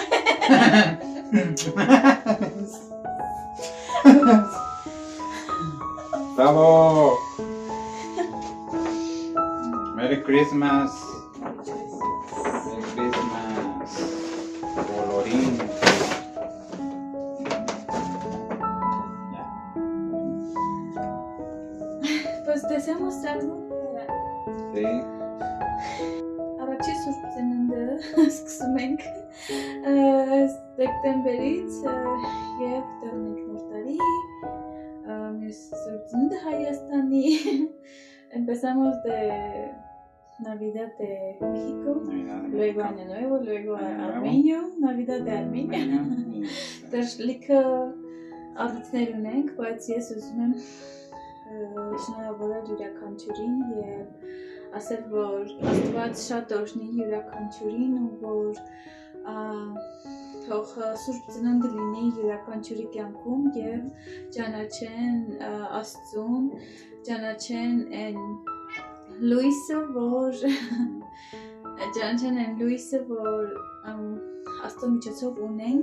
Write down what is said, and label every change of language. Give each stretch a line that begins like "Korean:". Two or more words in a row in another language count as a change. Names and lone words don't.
Spanish: Bravo.
English: Merry Christmas. Merry Christmas.
Spanish: Colorín. Pues deseamos algo. Sí.
Armenian: Առաջի սուրբ ծնունդը սկսում ենք դեկտեմբերից եւ տոն ենք նոր տարի մյուս սուրբ ծնունդը Հայաստանի
Spanish: empezamos de Navidad de México, luego Año Nuevo, luego Armenio, Navidad de Armenia
Armenian: դեռ լիքը առիթներ ունենք, բայց ես ուզում եմ շնորհավորել յուրաքանչյուրին եւ ասել, որ Աստված շատ օրհնի յուրաքանչյուրին ու որ թող սուրբ ծնունդը լինի յուրաքանչյուրի կյանքում եւ ճանաչեն Աստծուն ճանաչեն են Լուիսը, որ ճանաչեն են Լուիսը, որ աստծո միջոցով ունենք